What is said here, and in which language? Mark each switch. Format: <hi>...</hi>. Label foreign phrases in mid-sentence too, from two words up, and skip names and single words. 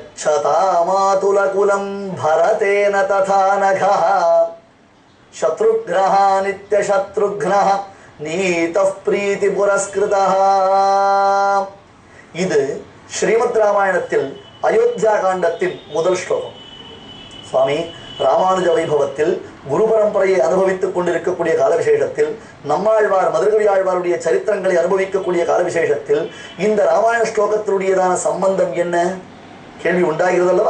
<sa>गच्छतामातुलकुलं भरतेन तथा नघः शत्रुघ्नः नित्यशत्रुघ्नः नीतः प्रीति पुरस्कृतः.</sa> <ta>இது ஸ்ரீமத் ராமாயணத்தில் அயோத்தியா காண்டத்தின் முதல் ஸ்லோகம். சுவாமி ராமானுஜ வைபவத்தில் குரு பரம்பரையை அனுபவித்துக் கொண்டிருக்கக்கூடிய கால விசேஷத்தில், நம்மாழ்வார் மதுரகவி ஆழ்வாருடைய சரித்திரங்களை அனுபவிக்கக்கூடிய கால விசேஷத்தில் இந்த ராமாயண ஸ்லோகத்தினுடையதான சம்பந்தம் என்ன கேள்வி உண்டாகிறது அல்லவா?</ta>